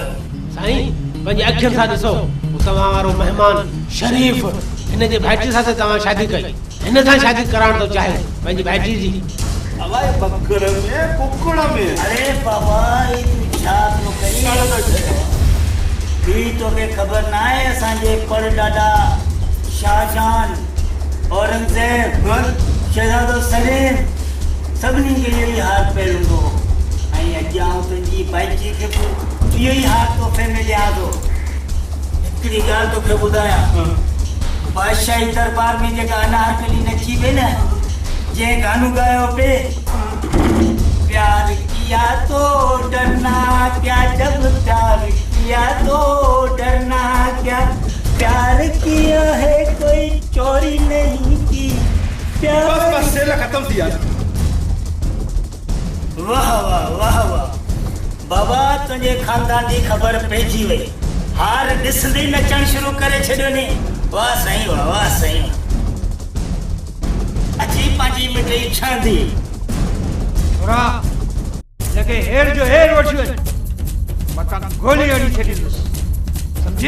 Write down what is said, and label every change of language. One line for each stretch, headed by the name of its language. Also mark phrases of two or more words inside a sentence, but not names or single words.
Sindhi: साईं पंहिंजी अखियुनि सां ॾिसो तव्हां वारो मेहमान शरीफ़ हिन जे भाइटी सां तव्हां शादी कई हिन सां शादी कराइण थो चाहे पंहिंजी भाइटी जी। अलाए बकर में कुकड़ में। अरे बाबा ई तू छा थो करी ही तोखे ख़बर न आहे असांजे पर ॾाढा शाहजहान औरंगज़ेब शहज़ादो सलीम सभिनी खे इहो ई हाल पियल हूंदो ऐं अॼु आउं तुंहिंजी भाइटी खे बि इहो ई हाल तोहफ़े में ॾियां थो। हिकिड़ी ॻाल्हि तोखे ॿुधायां बादशाही दरबार में जेका अनारकली नची पई न जंहिं गानो ॻायो पे
Hindi: प्यार किया तो डरना क्या जब प्यार किया तो डरना क्या प्यार किया है कोई चोरी नहीं की प्यार
Sindhi: बस सेल खत्म थी यार। वाह वाह वाह वाह बाबा तुंहिंजे खानदान जी ख़बर पइजी वई हार ॾिसंदे नचणु शुरू करे छॾियो नी। वाह साईं वाह साईं अची पंहिंजी मिठई छांदी छोरा जेके हेर जो हेर वठी वञ मतां गोली हणी छॾींदुसि सम्झे।